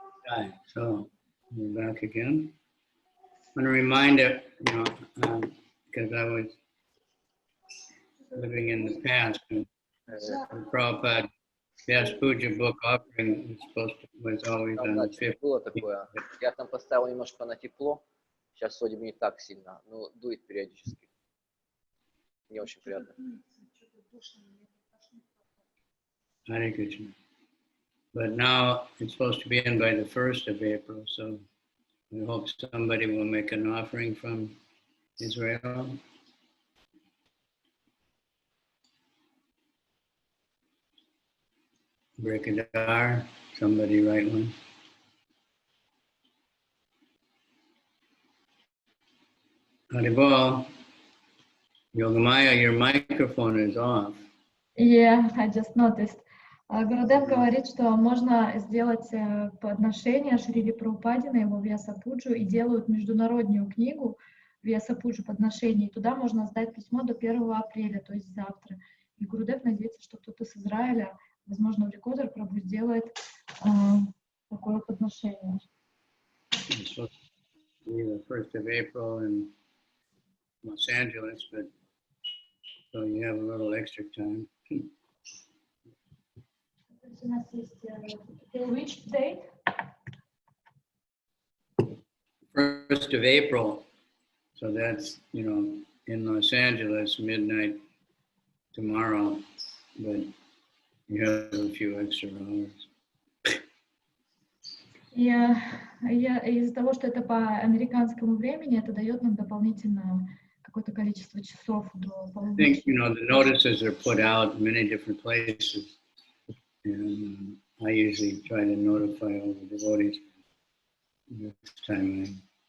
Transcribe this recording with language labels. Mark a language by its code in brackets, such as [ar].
[en] Right, so we're back again. I want to remind it, because I was living in the past, and Prabhupada Best Puja book offering was always on the 5th. [ru] Было такое. Я там поставил немножко на тепло. Сейчас вроде бы не так сильно, но дует периодически. Не очень приятно. [en] Hare Krishna. But now it's supposed to be in by the 1st of April, so I hope somebody will make an offering from Israel. Brikadar, somebody write one. Haribol, Yogamaya, your microphone is off. Yeah, I just noticed. [ru] Гурудев говорит, что можно сделать подношение Шрили Прабхупаде на его Вьяса-пуджу и делают международную книгу Вьяса-пуджу подношений. Туда можно сдать письмо до 1 апреля, то есть завтра. И Гурудев надеется, что кто-то с Израиля, возможно, в Рекодер Прабху сделает такое подношение. [en] It's supposed to be the 1st of April in Los Angeles, but so you have a little extra time. [ru] У нас есть [en] till which date? 1st of April, so that's, in Los Angeles, midnight tomorrow, but you have a few extra hours. [ru] Из-за того, что это по американскому времени, это дает нам дополнительно какое-то количество часов до [en] I [ru] полуночи. [en] think, the notices are put out in many different places, and I usually try to notify all the devotees this time.